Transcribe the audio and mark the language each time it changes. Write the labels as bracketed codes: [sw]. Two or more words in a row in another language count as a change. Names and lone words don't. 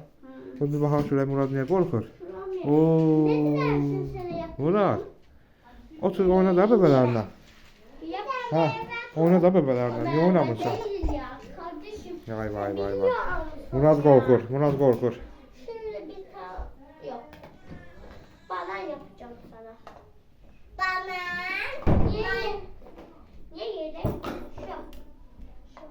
[az] Bir baxaq görək Murad niyə qorxur? Murad. Otur oyna da bebelərlə. Hə, oyna da bebelərlə. Niyə oynamırsan? Vay. Murad qorxur, Murad qorxur. [tr] Şimdi bir tane yok. Banan yapacağım sana. Banan. Niye yedek? Şu.